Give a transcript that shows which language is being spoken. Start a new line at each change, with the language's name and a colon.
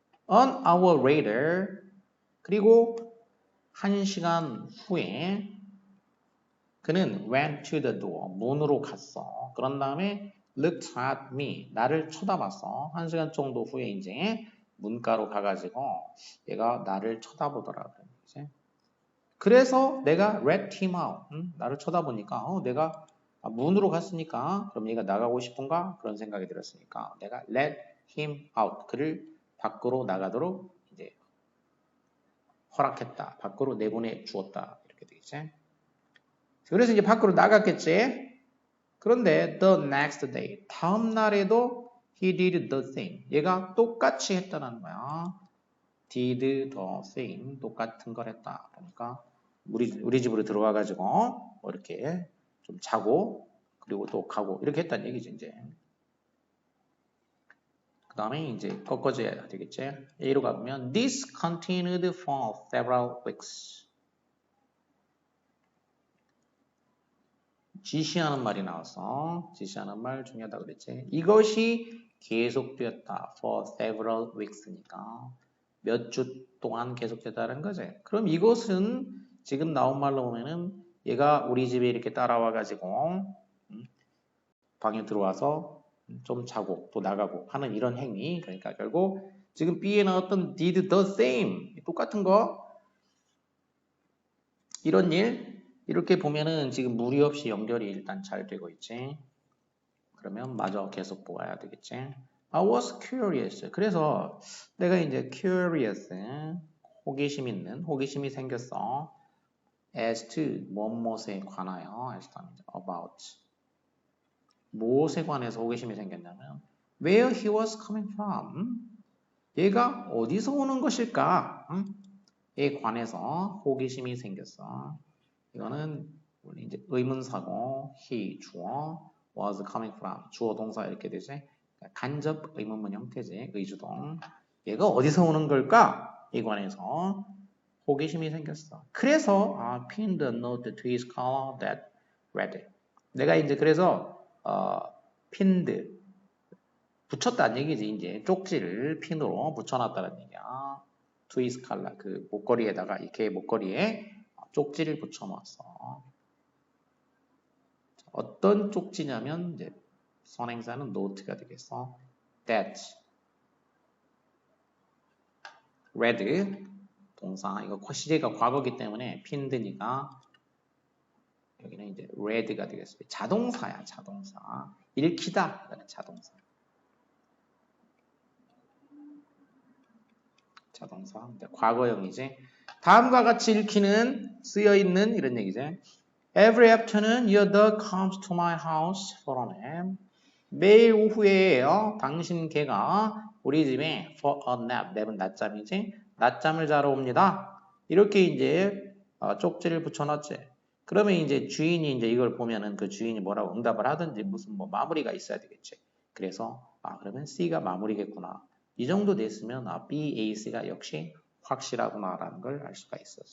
English: An hour later
Korean: 그리고 1시간 후에 그는
English: went to the door
Korean: 문으로 갔어. 그런 다음에
English: looked at me.
Korean: 나를 쳐다봤어. 1시간 정도 후에 이제 문가로 가가지고 얘가 나를 쳐다보더라. 그래. 그래서 내가
English: let him out.
Korean: 나를 쳐다보니까 내가 문으로 갔으니까 그럼 얘가 나가고 싶은가? 그런 생각이 들었으니까 내가
English: let him out.
Korean: 그를 밖으로 나가도록 이제 허락했다. 밖으로 내보내 주었다. 이렇게 되겠지. 그래서 이제 밖으로 나갔겠지. 그런데
English: the next day
Korean: 다음 날에도
English: he did the same.
Korean: 얘가 똑같이 했다는 거야.
English: did the same.
Korean: 똑같은 걸 했다. 그러니까 우리 집으로 들어와 가지고 뭐 이렇게 좀 자고 그리고 또 가고 이렇게 했다는 얘기지 이제. 그 다음에 이제 꺾어져야 되겠지. A로 가보면
English: this continued for several weeks.
Korean: 지시하는 말이 나왔어. 지시하는 말 중요하다 그랬지. 이것이 계속되었다.
English: for several weeks
Korean: 니까 몇 주 동안 계속됐다는 거지. 그럼 이것은 지금 나온 말로 보면은 얘가 우리 집에 이렇게 따라와 가지고 방에 들어와서 좀 자고 또 나가고 하는 이런 행위. 그러니까 결국 지금 B에 나왔던
English: did the same
Korean: 똑같은 거 이런 일 이렇게 보면은 지금 무리 없이 연결이 일단 잘 되고 있지. 그러면 마저 계속 보아야 되겠지.
English: I was curious.
Korean: 그래서 내가 이제 curious, 호기심 있는, 호기심이 생겼어.
English: as to,
Korean: 무엇에 관하여,
English: as to, about.
Korean: 무엇에 관해서 호기심이 생겼냐면
English: where he was coming from.
Korean: 얘가 어디서 오는 것일까? 에 관해서 호기심이 생겼어. 이거는 우리 이제 의문사고 he 주어
English: was coming from
Korean: 주어 동사 이렇게 되지. 간접 의문문 형태지. 의주동. 얘가 어디서 오는 걸까? 이 관해서 호기심이 생겼어. 그래서
English: pinned a note to his collar that read.
Korean: 내가 이제 그래서 pinned 붙였다는 얘기지. 이제 쪽지를 핀으로 붙여놨다는 얘기야.
English: to his collar
Korean: 그 목걸이에다가 이렇게 목걸이에 쪽지를 붙여놨어. 어떤 쪽지냐면 이제 선행사는 note가 되겠어. that read 동사 이거 시제가 과거기 때문에 pinned니까 여기는 이제 read가 되겠어요. 자동사야 자동사. 읽히다 자동사. 자동사 과거형이지. 다음과 같이 읽히는 쓰여있는 이런 얘기지.
English: Every afternoon your dog comes to my house for a nap.
Korean: 매일 오후에요. 당신 개가 우리 집에
English: for a nap.
Korean: 냅은 낮잠이지. 낮잠을 자러 옵니다. 이렇게 이제 쪽지를 붙여놨지. 그러면 이제 주인이 이제 이걸 보면은 그 주인이 뭐라고 응답을 하든지 무슨 뭐 마무리가 있어야 되겠지. 그래서 그러면 C가 마무리겠구나. 이 정도 됐으면 B, A, C가 역시 확실하구나라는 걸 알 수가 있어.